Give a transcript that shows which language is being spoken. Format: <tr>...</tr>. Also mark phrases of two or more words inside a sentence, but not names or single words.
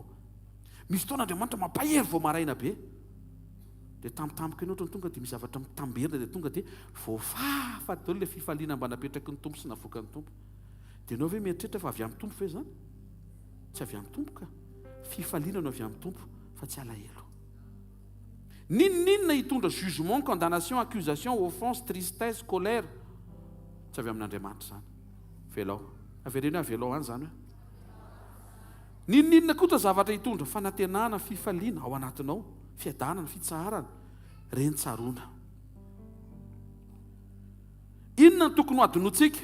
<mg>Misy fotoana Andriamanitra mampahery vao maraina be, dia tampotampoka ianao ohatrany tonga dia misy zavatra mitamberina, dia tonga dia voafafa daholo le fifaliana mba napetraky ny tompo sy navoaka ny tompo. Dia ianao ve mieritreritra fa avy amin'ny tompo ve zany? Tsy avy amin'ny tompo ka. Fifaliana no avy amin'ny tompo, fa tsy alahelo. Ninona hitondra</mg> <fr>jugement, condamnation, accusation, offense, tristesse, colère?</fr> <mg>Tsy avy amin'Andriamanitra zany. Velao. Averena velao any zany hoe. Ninona koa zavatra hitondra fanantenana, fifaliana ao anatinao, fiadanana, fitsaharana, reny tsarona. Inona no tokony ho adinotsika?</mg>